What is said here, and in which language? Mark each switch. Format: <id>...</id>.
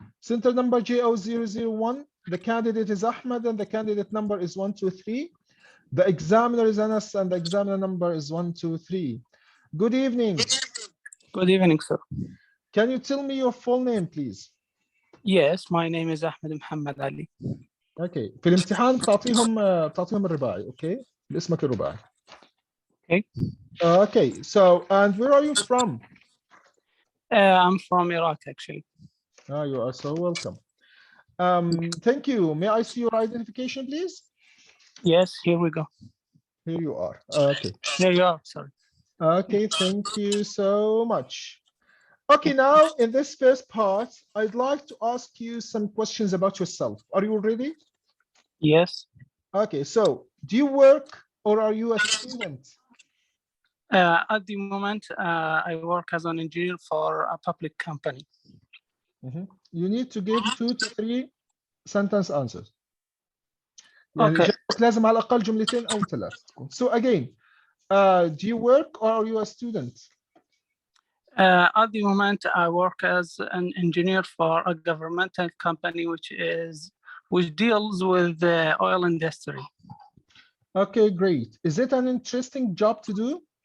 <en>Center number JO001. The candidate is Ahmed and the candidate number is 123. The examiner is Anas and the examiner number is 123. Good evening. Good evening, sir. Can you tell me your full name, please? Yes, my name is Ahmed Muhammad Ali. Okay.</en> <ar>في الامتحان بتعطيهم الرباعي. Okay. باسمك الرباعي.</ar> <en>Okay. Okay. So, and where are you from? I'm from Iraq, actually. You are so welcome. Thank you. May I see your identification, please? Yes, here we go. Here you are. Okay. Here you are, sorry. Okay. Thank you so much. Okay. Now, in this first part, I'd like to ask you some questions about yourself. Are you ready? Yes. Okay. So, do you work or are you a student? At the moment, I work as an engineer for a public company. You need to give 2 to 3 sentence answers.</en> <ar>يعني</ar> <en>Okay.</en> <ar>إجابتك لازم على الأقل جملتين أو 3 تكون.</ar> <en>So again, do you work or are you a student? At the moment, I work as an engineer for a governmental company which deals with the oil industry. Okay, great. Is it an interesting job to do?</en>